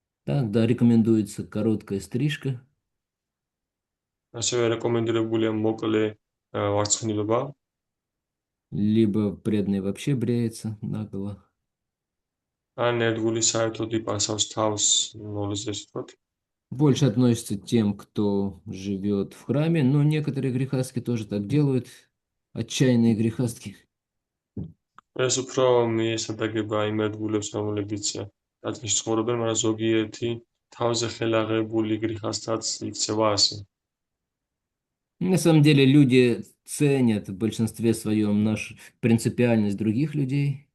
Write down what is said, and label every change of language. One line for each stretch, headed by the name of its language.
Russian: Тогда рекомендуется короткая стрижка,
Georgian: ასევე რეკომენდებულია მოკლე ვარცხნილობა.
Russian: либо преданный вообще бреется наголо.
Georgian: ან ერთგული საერთოდ იპარსავს თავს ნოლზე ვთქვათ.
Russian: Больше относится к тем, кто живет в храме, но некоторые грехастки тоже так делают, отчаянные грехастки.
Georgian: ეს უფრო მიესადაგება იმ ერთგულებს, რომლებიც ტაძარში ცხოვრობენ, მაგრამ ზოგიერთი თავზე ხელაღებული გრიხასთაც იქცევა ასე.
Russian: На самом деле люди ценят в большинстве своем нашу принципиальность других людей.